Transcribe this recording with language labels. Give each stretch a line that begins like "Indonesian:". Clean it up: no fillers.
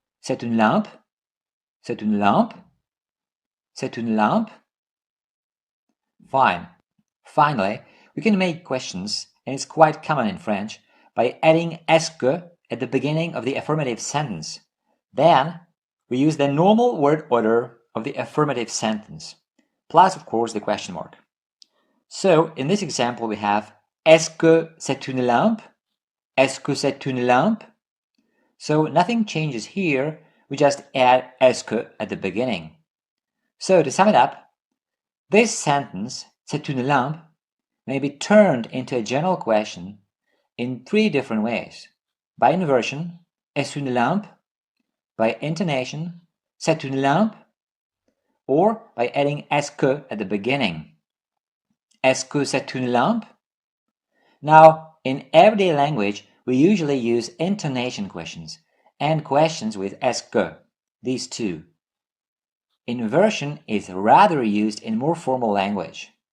French: C'est une lampe? C'est une lampe? C'est une lampe? Fine.
English: Finally, we can make questions, and it's quite common in French, by adding
French: est-ce que
English: at the beginning of the affirmative sentence. Then we use the normal word order of the affirmative sentence, plus of course the question mark. So in this example we have
French: Est-ce que c'est une lampe? Est-ce que c'est une lampe?
English: So nothing changes here, we just add
French: est-ce que
English: at the beginning. So to sum it up, this sentence,
French: c'est une lampe,
English: may be turned into a general question in three different ways. By inversion,
French: est-ce une lampe?
English: By intonation,
French: c'est une lampe?
English: Or by adding est-ce que at the beginning.
French: Est-ce que c'est une lampe?
English: Now, in everyday language, we usually use intonation questions and questions with
French: est-ce que,
English: these two. Inversion is rather used in more formal language.